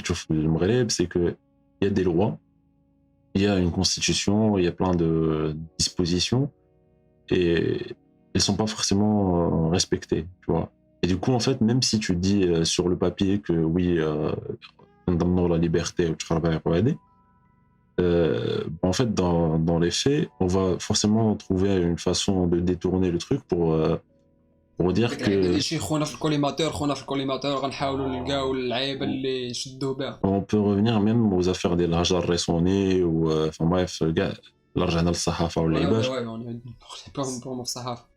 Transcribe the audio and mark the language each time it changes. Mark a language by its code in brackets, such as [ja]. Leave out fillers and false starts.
[fr] le Maghreb c'est que il y a des lois il y a une constitution il y a plein de dispositions et elles sont pas forcément respectées tu vois et du coup en fait même si tu dis sur le papier que oui condamnons la liberté ou en fait dans les faits on va forcément trouver une façon de détourner le truc pour dire que [ar] شي خونا في الكوليماتور غنحاولوا نلقاو اللعيبه اللي يشدوا بها. [fr] on peut revenir même aux affaires des Lajar Ressoni ou enfin bref [ar] là رجعنا للصحافه واللعيبات. [fr] Ouais, on est pour mon Sahaf.